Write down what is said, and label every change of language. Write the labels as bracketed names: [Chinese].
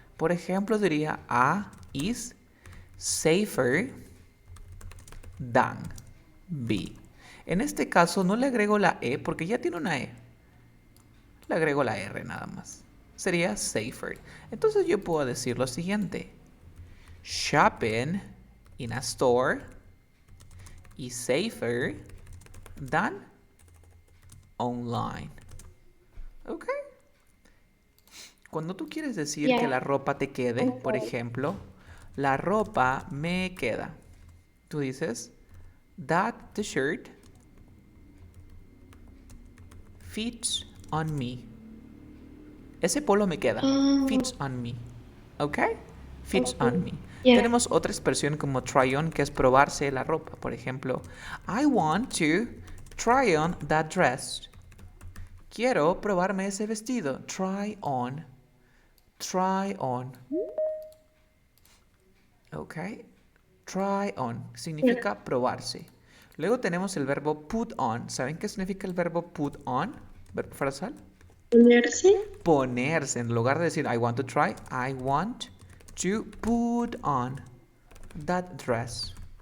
[Spanish] Por ejemplo, diría [English] A is safer than B. [Spanish] En este caso no le agrego la E porque ya tiene una E. Le agrego la R nada más. Sería safer. Entonces yo puedo decir lo siguiente. [English] Shopping in a store is safer than online. [Spanish] ¿Ok? Cuando tú quieres decir que [English] Yeah. [Spanish] la ropa te quede, por [English] Okay. [Spanish] ejemplo, la ropa me queda. Tú dices, [English] that t-shirt fits on me. [Spanish] Ese polo me queda. [English] Fits on me. ¿Ok? Fits on me. Yeah. [Spanish] Tenemos otra expresión como try on, que es probarse la ropa. Por ejemplo, [English] I want to try on that dress. [Spanish] Quiero probarme ese vestido. [English] Try on. Try on. [Spanish] ¿Ok? [English] Try on. [Spanish] Significa probarse. Luego tenemos el verbo put on. ¿Saben qué significa el verbo put on? Verbo frasal. Ponerse. Ponerse. En lugar de decir [English] I want to try, I want to put on that dress.